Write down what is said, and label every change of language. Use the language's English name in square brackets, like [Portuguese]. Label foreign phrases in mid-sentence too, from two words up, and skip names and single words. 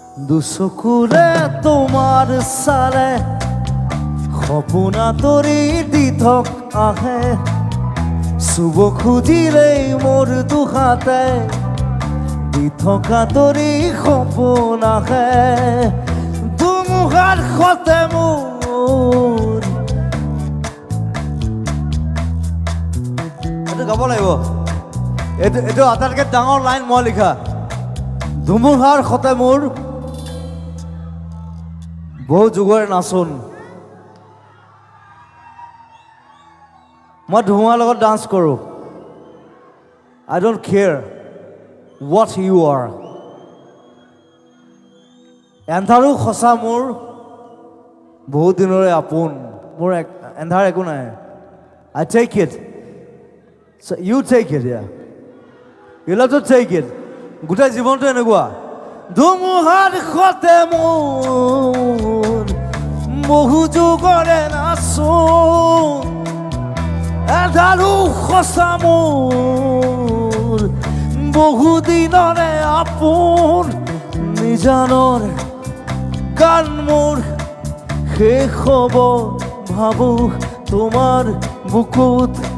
[Assamese] দুচকুৰে তোমাৰ চালে সপোনা তৰি দি থক আহে চুব খুজিলেই মোৰ দুহাতে দি থকা তৰি সপোন আহে ধুমুহাৰ সতে মোৰ এইটো গাব লাগিব এইটো আটাইতকৈ ডাঙৰ লাইন মই লিখা ধুমুহাৰ সতে মোৰ বহুযুগৰে নাচোন মই ধুমুহাৰ লগত ডান্স কৰোঁ [English] I don't care what you are [Assamese] এন্ধাৰো সঁচা মোৰ বহুত দিনৰে আপোন মোৰ এন্ধাৰ একো নাই [English] I take it so you take it yeah you have to take it [Assamese] গোটেই জীৱনটো এনেকুৱা ধুমুহাৰ সতে মোৰ বহুযুগৰে নাচোন এন্ধাৰো সঁচা মোৰ বহুদিনৰে আপোন নিজানৰ গান মোৰ শেষ হ'ব ভাবো তোমাৰ বুকুত